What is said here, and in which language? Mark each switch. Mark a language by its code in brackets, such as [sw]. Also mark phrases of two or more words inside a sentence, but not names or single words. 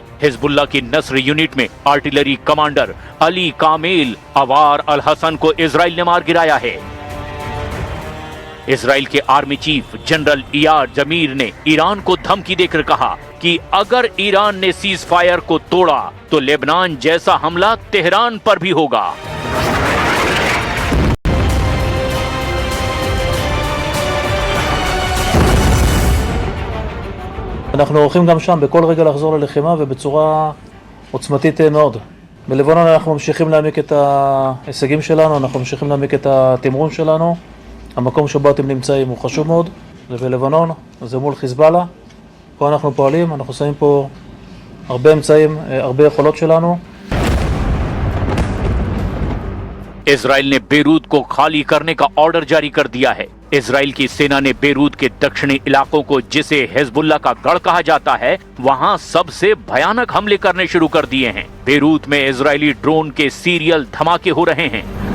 [hi] हिजबुल्ला की नस्र यूनिट में आर्टिलरी कमांडर अली कामिल अवार अल हसन को इजराइल ने मार गिराया है। इजराइल के आर्मी चीफ जनरल इयार जमीर ने ईरान को धमकी देकर कहा कि अगर ईरान ने [en] cease fire [hi] को तोड़ा तो लेबनान जैसा हमला तेहरान पर भी होगा। [he] אנחנו הולכים גם שם בכל רגע לחזור ללחימה ובצורה עוצמתית מאוד. בלבנון אנחנו ממשיכים להעמיק את ההישגים שלנו, אנחנו ממשיכים להעמיק את התמרון שלנו. המקום שבו אתם נמצאים הוא חשוב מאוד, זה בלבנון, זה מול חיזבאללה. פה אנחנו פועלים, אנחנו שמים פה הרבה אמצעים, הרבה יכולות שלנו. [hi] इजराइल ने बेरूत को खाली करने का ऑर्डर जारी कर दिया है। इजराइल की सेना ने बेरूत के दक्षिणी इलाकों को, जिसे हिजबुल्ला का गढ़ कहा जाता है, वहां सबसे भयानक हमले करने शुरू कर दिए हैं। बेरूत में इजरायली ड्रोन के सीरियल धमाके हो रहे हैं।